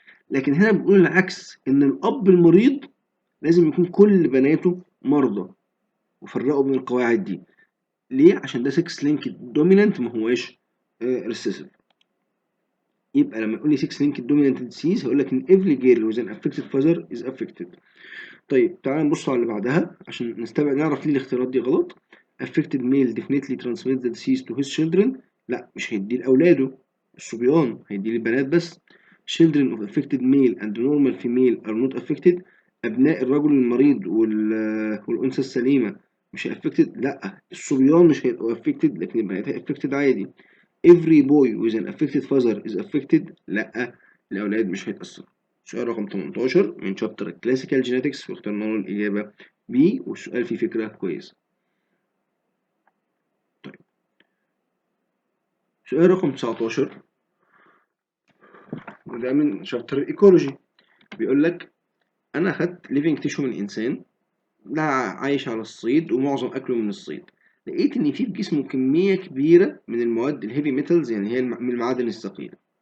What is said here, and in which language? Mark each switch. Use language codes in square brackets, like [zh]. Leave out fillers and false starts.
[ar] لكن هنا بنقول العكس، ان الاب المريض لازم يكون كل بناته مرضى. وفرقوا بين القواعد دي ليه؟ عشان ده 6 لينك دومينانت ما هواش ريسيسيف. يبقى لما يقول لي 6 لينك دومينانت ديسيز هقول لك ان [en] every girl with an affected father is affected. [ar] طيب تعالى نبص على اللي بعدها عشان نستبعد نعرف ليه الاختيارات دي غلط. [en] affected male definitely transmits the disease to his children. [ar] لا، مش هيديه لاولاده الصبيان، هيديه للبنات بس. [en] children of affected male and normal female are not affected. [ar] ابناء الرجل المريض والانثى السليمه مش affected. لا، الصبيان مش هيبقوا affected لكن البنات هي affected عادي. [en] every boy with an affected father is affected. [ar] لا، الاولاد مش هيتاثروا. سؤال رقم 18 من شابتر الكلاسيكال جينيتكس واخترنا له الإجابة بي، والسؤال فيه فكرة كويسة. طيب سؤال رقم 19 وده من شابتر الإيكولوجي، بيقول لك أنا أخدت ليفينج تيشو من إنسان ده عايش على الصيد ومعظم أكله من الصيد، لقيت إن في جسمه كمية كبيرة من المواد الهيفي ميتالز، يعني هي من المعادن الثقيلة.